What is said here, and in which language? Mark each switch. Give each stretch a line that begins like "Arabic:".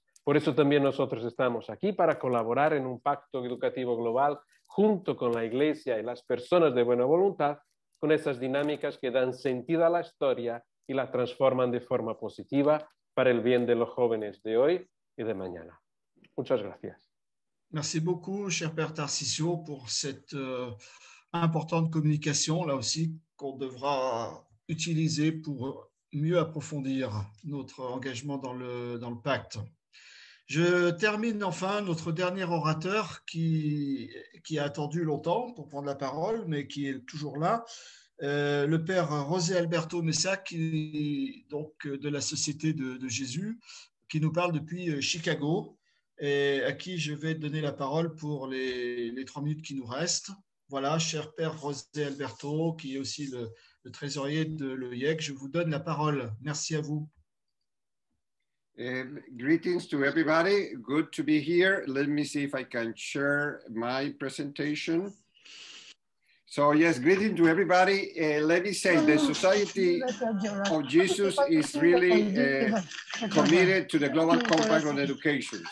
Spanish: Por eso también nosotros estamos aquí para colaborar en un pacto educativo global junto con la Iglesia y las personas de buena voluntad, con esas dinámicas que dan sentido a la historia y la transforman de forma positiva para el bien de los jóvenes de hoy y de mañana. Muchas gracias.
French: Merci beaucoup, cher Père Tarcisio, pour cette importante communication, là aussi, qu'on devra utiliser pour mieux approfondir notre engagement dans le pacte. Je termine enfin notre dernier orateur qui a attendu longtemps pour prendre la parole, mais qui est toujours là, le Père José Alberto Mesa, donc de la Société de Jésus, qui nous parle depuis Chicago, et à qui je vais donner la parole pour les 3 minutes qui nous restent. Voilà, cher Père José Alberto, qui est aussi le trésorier de l'OIEC, je vous donne la parole. Merci à vous.
English: Greetings to everybody. Good to be here. Let me see if I can share my presentation. So yes, greeting to everybody. Let me say the Society of Jesus is really committed to the Global Compact on Education.